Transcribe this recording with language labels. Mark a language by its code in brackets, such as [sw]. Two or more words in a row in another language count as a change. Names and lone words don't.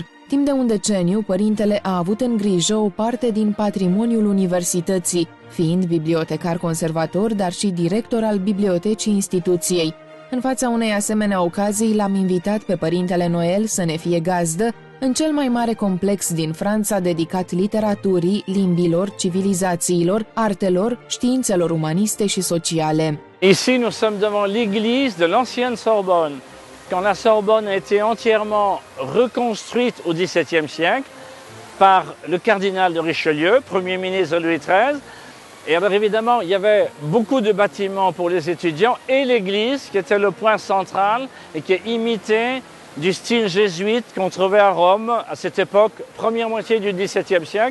[ro] Timp de un deceniu, părintele a avut în grijă o parte din patrimoniul universității, fiind bibliotecar conservator, dar și director al bibliotecii instituției. În fața unei asemenea ocazii, l-am invitat pe părintele Noel să ne fie gazdă în cel mai mare complex din Franța dedicat literaturii, limbilor, civilizațiilor, artelor, științelor umaniste și sociale. [fr] Ici, nous sommes devant l'église de l'ancienne Sorbonne. Quand la Sorbonne a été entièrement reconstruite au XVIIe siècle par le cardinal de Richelieu, premier ministre de Louis XIII. Et alors évidemment, il y avait beaucoup de bâtiments pour les étudiants et l'église qui était le point central et qui imitait du style jésuite qu'on trouvait à Rome à cette époque, première moitié du XVIIe siècle.